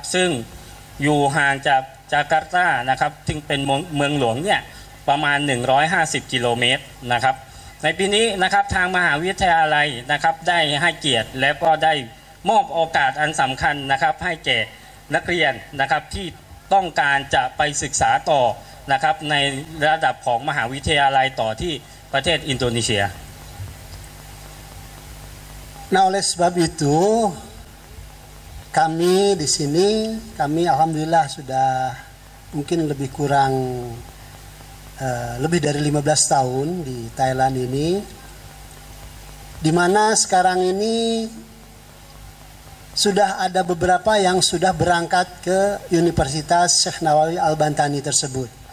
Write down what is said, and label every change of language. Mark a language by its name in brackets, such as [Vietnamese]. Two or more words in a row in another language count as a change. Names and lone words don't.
[Thai] ซึ่งอยู่ห่างจากจาการ์ตานะครับซึ่งเป็นเมืองหลวงเนี่ยประมาณ150กิโลเมตรนะครับในปีนี้นะครับทางมหาวิทยาลัยนะครับได้ให้เกียรติและก็ได้มอบโอกาสอันสำคัญนะครับให้แก่นักเรียนนะครับที่ต้องการจะไปศึกษาต่อนะครับในระดับของมหาวิทยาลัยต่อที่ประเทศอินโดนีเซีย [Indonesian] Nah, oleh sebab itu kami di sini, kami alhamdulillah sudah mungkin lebih kurang lebih dari 15 tahun di Thailand ini, di mana sekarang ini sudah ada beberapa yang sudah berangkat ke Universitas Syekh Nawawi Al-Bantani tersebut.